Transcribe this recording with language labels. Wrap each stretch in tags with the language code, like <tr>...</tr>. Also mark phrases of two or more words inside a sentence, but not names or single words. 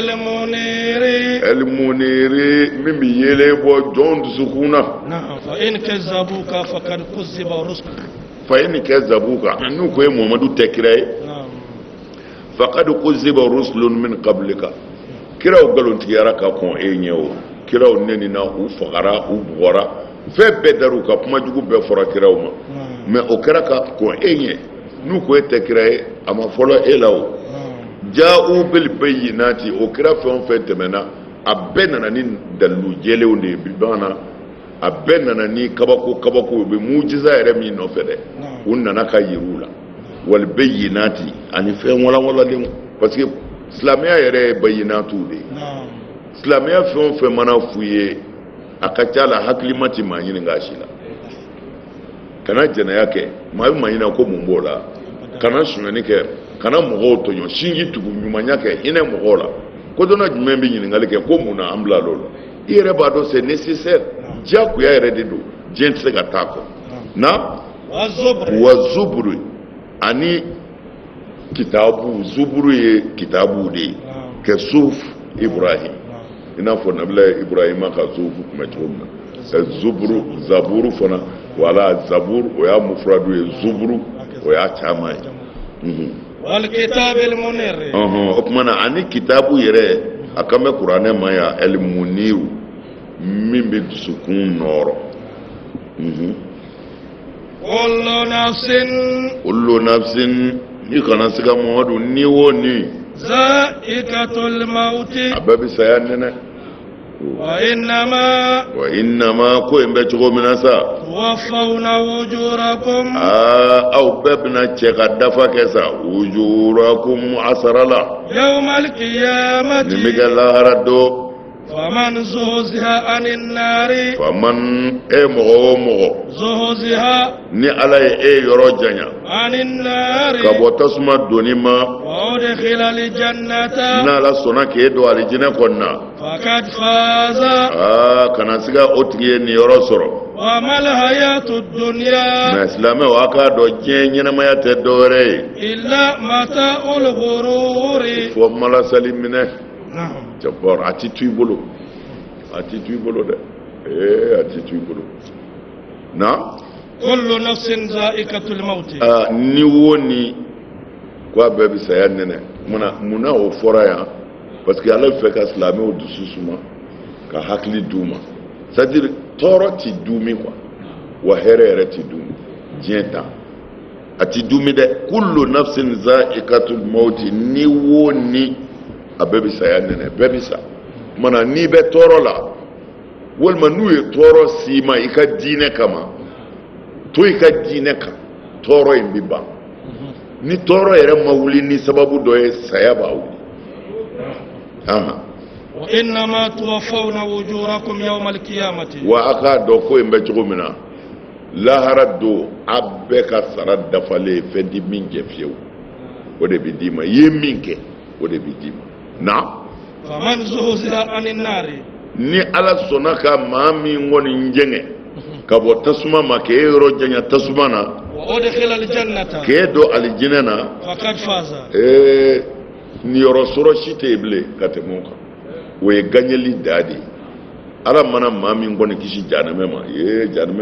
<bm>el-muniri min bɛ yelen bɔ jɔn dusukun na</bm> <ar>فإن كذبوك</ar> <bm>n'u ko ye Muhammadu tɛ kira ye</bm> <ar>فقد كذب رسل من قبلك</ar> <bm>kiraw nkalontigiyara ka kɔn e ɲɛ o kiraw nenina u fagara u bugɔra fɛn bɛɛ dar'u ka kuma jugu bɛɛ fɔra kiraw ma mais o kɛra ka kɔn e ɲɛ n'u ko e tɛ kira ye a ma fɔlɔ e la o</bm> <ar>جاؤوا بالبينات</ar> <bm>o kira fɛn o fɛn tɛmɛna a bɛɛ nana ni dalilu jɛlenw de ye bi bana a bɛɛ nana ni kabako u bɛ mujiza yɛrɛ min nɔfɛ dɛ u nana ka yir'u la</bm> <ar>والبينات</ar> <bm>ani fɛn walawalalenw</bm> <fr>parce que</fr> <bm>silamɛya yɛrɛ ye bayyinatu de ye silamɛya fɛn o fɛn mana f'u ye a ka ca la hakilima ti maa ɲini k'a si la kana jɛnɛya kɛ maa bɛ maa ɲini ko mun b'o la kana suɲɛni kɛ kana mɔgɔw tɔɲɔ sinji tugu ɲumanya kɛ hinɛ mɔgɔw la ko dɔnna jumɛn bɛ ɲininkali kɛ ko mun na an bila l'o la i yɛrɛ b'a dɔn</bm> <fr>c'est nécessaire</fr> <bm>diyagoya yɛrɛ de don diɲɛ tɛ se ka taa kɔ na wa zuburu ani kitabu zuburu ye kitabu de ye kɛ suf Ibrahim i n'a fɔ nabila Ibrahima ka sufu tun bɛ cogo min na zuburu zaburu fana wala zaburu o y'a mufradu ye zuburu o y'a caman ye</bm> <ar>والكتاب المنير</ar> <bm>o kuma na ani kitabu yɛrɛ a kan bɛ kuranɛ ma ya</bm> <ar>المنير</ar> <bm>min bɛ dusukun nɔrɔ</bm> <ar>كل نفس</ar> <bm>i kana se ka Muhammadu ni o ni</bm> <ar>ذائقة الموت</ar> <bm>a bɛɛ bɛ saya nɛnɛ</bm> <ar>وإنما</ar> <bm>ko in bɛ cogo min na sa</bm> <ar>توفون أجوركم</ar> <bm>aw bɛɛ bɛna cɛ ka dafa kɛ sa ujurakum asara la</bm> <ar>يوم القيامة</ar> <bm>nin bɛ kɛ lahara don</bm> <ar>فمن زحزح عن النار</ar> <bm>faman mɔgɔ o mɔgɔ</bm> <ar>زحزح</ar> <bm>ni Ala ye yɔrɔ janya</bm> <ar>عن النار</ar> <bm>ka bɔ tasuma doni ma</bm> <ar>وأدخل الجنة</ar> <bm>n'Ala sɔnna k'e don alijinɛ kɔnɔna</bm> <ar>فقد فاز</ar> <bm>kana se ka o tigi ye nin yɔrɔ sɔrɔ</bm> <ar>وما الحياة الدنيا</ar> <bm>mais silamɛw a k'a dɔn diɲɛ ɲɛnamaya tɛ dɔwɛrɛ ye</bm> <ar>إلا متاع الغرور</ar> <bm>fɔ malasali minɛ jabbar a ti to i bolo dɛ a ti to i bolo na</bm> <ar>كل نفس ذائقة الموت</ar> <bm>ni wo ni ko a bɛɛ bɛ saya nɛnɛ munna o fɔra yan</bm> <fr>parce que</fr> <bm>Ala fɛ ka silamɛw dusu suma ka hakili d'u ma</bm> <fr>c'est à dire</fr> <bm>tɔɔrɔ ti dumi quoi wa hɛrɛ yɛrɛ ti dumi diɲɛ ta a ti dumi dɛ</bm> <ar>كل نفس ذائقة الموت</ar> <bm>ni wo ni a bɛɛ bɛ saya nɛnɛ bɛɛ bɛ sa mana n'i bɛ tɔɔrɔ la walima n'u ye tɔɔrɔ s'i ma i ka diinɛ kama to i ka diinɛ kan tɔɔrɔ in bi ban ni tɔɔrɔ yɛrɛ ma wuli ni sababu dɔ ye saya b'a wuli</bm> <ar>وإنما توفون أجوركم يوم القيامة</ar> <bm>wa a k'a dɔn ko in bɛ cogo min na lahara don a bɛɛ ka sara dafalen fɛn di min kɛ fiyewu o de bi d'i ma i ye min kɛ o de bi d'i ma na</bm> <ar>فمن زحزح عن النار</ar> <bm>ni ala sɔnna ka maa min kɔni jɛngɛ ka bɔ tasuma ma k'e yɔrɔ janya tasuma na</bm> <ar>وأدخل الجنة</ar> <bm>k'e don alijinɛ na</bm> <ar>فقد فاز</ar> <bm>niyɔrɔ sɔrɔ si tɛ yen bilen ka tɛmɛ o kan o ye gagneli da de ye ala mana maa min kɔni kisi jahanama ma jahanama</bm>